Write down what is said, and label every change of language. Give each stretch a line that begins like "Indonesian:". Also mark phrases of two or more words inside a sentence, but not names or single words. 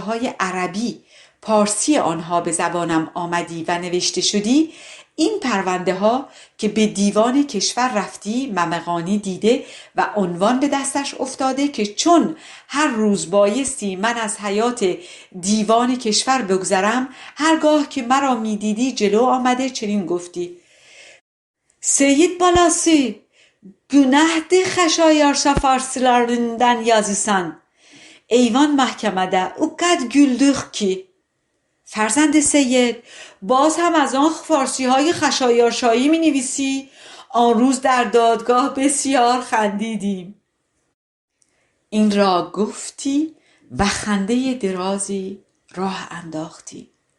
Persian: های عربی پارسی آنها به زبانم آمدی و نوشته شدی، این پرونده ها که به دیوان کشور رفتی ممقانی دیده و عنوان به دستش افتاده که چون هر روز بایستی من از حیات دیوان کشور بگذرم، هرگاه که مرا می دیدی جلو آمده چنین گفتی:
Azerbaijani: Seyit balası, günahdır xəşayarşa farslarından yazısan. Eyvan mahkemede o qad güldük ki.
Persian: فرزند سید، باز هم از آن فارسی های خشایارشایی می نویسی؟ آن روز در دادگاه بسیار خندیدیم. این را گفتی و خنده درازی راه انداختی.